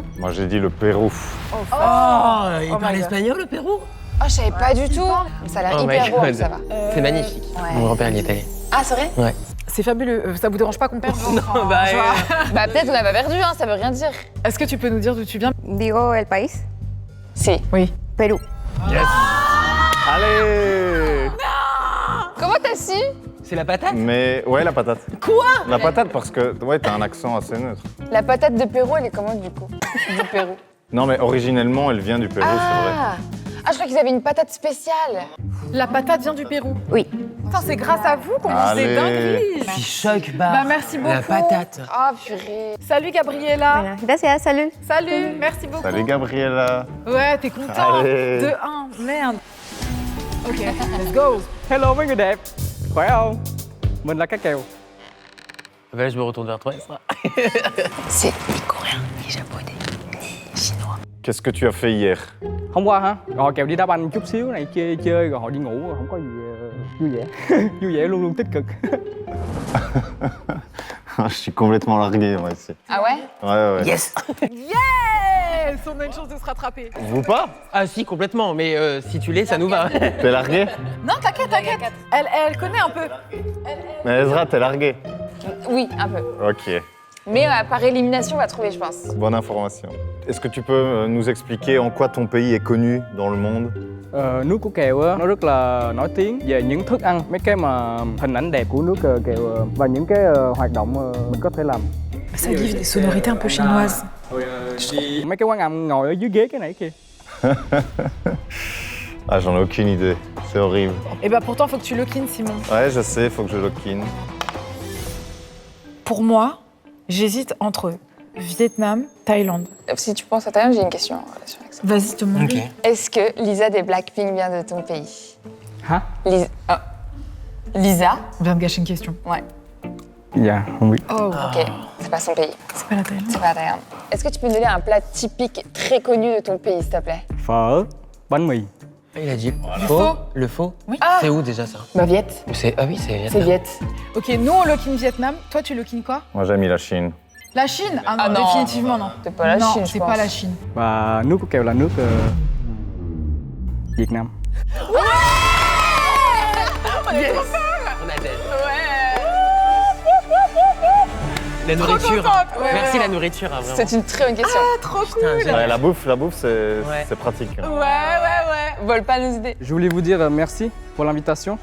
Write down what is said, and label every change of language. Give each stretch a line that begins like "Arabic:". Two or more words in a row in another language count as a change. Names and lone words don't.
French: Moi, j'ai dit le Pérou. il Oh parle
English: my God.
French: espagnol, le Pérou? Oh, je savais pas du tout. Ça a l'air
English: Oh my
French: hyper beau,
English: God.
French: ça va. C'est magnifique. Ouais. Mon grand-père, il y est allé. Ah, c'est vrai? Ouais. C'est fabuleux. Ça vous dérange pas qu'on perde? Non, bah, Bah, peut-être qu'on n'a pas perdu, hein, ça veut rien dire. Est-ce que tu peux nous dire d'où tu viens?
Spanish: Digo el país, Si.
French: Oui. Perú. Allez! Comment t'as su? c'est la patate? Mais ouais, la patate. Quoi? La patate parce que ouais, t'as un accent assez neutre. La patate de Pérou, elle est comment du coup? Du Pérou. Non, mais originellement, elle vient du Pérou, c'est vrai. Ah, je crois qu'ils avaient une patate spéciale. La patate vient du Pérou. Oui. Putain, c'est grâce à vous qu'on mange des Allez. dingueries. Je suis choc, bah. Bah, merci beaucoup. La patate. Oh, purée. Salut Gabriella.
Spanish: Bueno, gracias,
French: salut. Salut, merci beaucoup. Salut Gabriella. Ouais, t'es content. Allez. 2-1, merde.
English: Ok, let's go.
Vietnamese: Hello mấy người đẹp, khỏe không? Mình là Cá Kèo.
French: Bah, là, je me retourne vers toi, Esra. C'est ni coréen, ni japonais, ni chinois. Qu'est-ce que tu as fait hier?
Vietnamese: Hôm qua hả? Rồi Kèo đi đá banh chút xíu này chơi rồi họ đi ngủ, không có gì vui vẻ. Vui vẻ luôn luôn tích cực.
French: Je suis complètement largué, moi, ici. Ah ouais? Ouais. Yes! Yes, on a une chance de se rattraper. Vous pas? Ah, si, complètement, mais si tu l'es, ça nous va. T'es largué? Non, t'inquiète. Elle connaît un peu. Mais Ezra, t'es largué. Oui, un peu. Ok, Mais par élimination, on va trouver, je pense. bonne information. Est-ce que tu peux nous expliquer en quoi ton pays est connu dans le monde?
Vietnamese: Nước của Kèo á, nó rất là nổi tiếng về những thức ăn, mấy cái mà hình ảnh đẹp của nước Kèo và những cái hoạt động mình có thể làm.
French: Ça livre des sonorités un peu chinoises.
Vietnamese: Mấy cái quán ăn ngồi ở dưới ghế cái này kia.
French: Ah, j'en ai aucune idée. C'est horrible. Et bah pourtant, faut que tu
English: lock in,
French: Simon. Ouais, je sais, faut que je
English: lock in.
French: Pour moi, j'hésite entre Vietnam, Thaïlande. Si tu penses à Thaïlande, j'ai une question en relation avec ça. Vas-y, te montre. Ok. Est-ce que Lisa des Blackpink vient de ton pays?
Vietnamese: Hả?
French: Lisa. On vient de gâcher une question. Ouais.
Vietnamese: Dạ, không biết.
French: Oh, Ok, c'est pas son pays. c'est pas la Thaïlande. C'est pas la Thaïlande. Est-ce que tu peux nous donner un plat typique très connu de ton pays, s'il te plaît?
Vietnamese: Phở, bánh mì.
French: Il a dit le faux. faux. Le faux. Oui. C'est où déjà ça? Bah, Viet. Ah oui, c'est C'est Viet. Ok, nous on
English: lock in
French: Vietnam. Toi, tu
English: lock in
French: quoi? Moi, j'ai mis la Chine. La Chine? Ah non, Ah non. définitivement non. C'est pas la non, Chine, je c'est pense. pas la Chine.
Vietnamese: Và nước của kèo là nước Việt Nam.
French: On a des. La nourriture. contente. Ouais, Merci ouais. la nourriture, hein, vraiment. C'est une très bonne question. Trop cool. Putain, j'ai- Ouais, la bouffe, c'est Ouais. c'est pratique. Ouais. Vole pas nos idées. Je voulais vous dire merci pour l'invitation.